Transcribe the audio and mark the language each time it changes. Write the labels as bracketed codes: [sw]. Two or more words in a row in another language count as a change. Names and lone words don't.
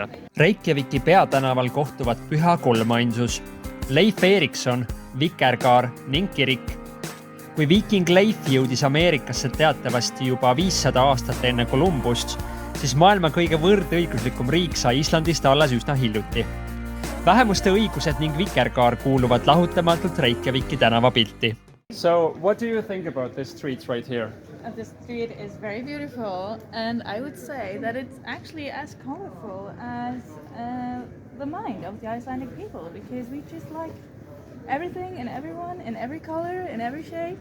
[et] Reykjaviki peatänaval kohtuvad püha kolmainsus, Leif Erikson, Vikerkaar ning kirik. Kui viiking Leif jõudis Ameerikasse teatavasti juba 500 aastat enne Kolumbust, siis maailma kõige võrdõiguslikum riik sai Islandist alles üsna hiljuti. Vähemuste õigused ning Vikerkaar kuuluvad lahutamatult Reykjaviki tänavapilti. [en] So, what do you think about this street right here? The street is very beautiful, and I would say that it's actually as colorful as the mind of the Icelandic people, because we just like everything and everyone in every color, in every shape.